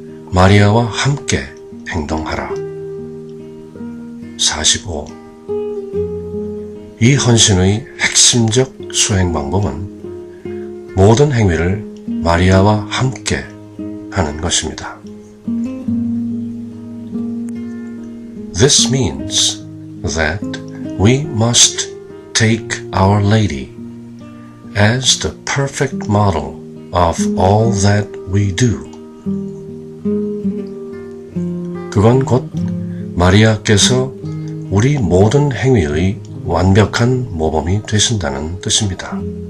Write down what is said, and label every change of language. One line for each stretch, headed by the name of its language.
Korean: 마리아와 함께 행동하라. 45. 이 헌신의 핵심적 수행 방법은 모든 행위를 마리아와 함께 하는 것입니다.
English: This means that we must take Our Lady as the perfect model of all that we do.
Korean: 그건 곧 마리아께서 우리 모든 행위의 완벽한 모범이 되신다는 뜻입니다.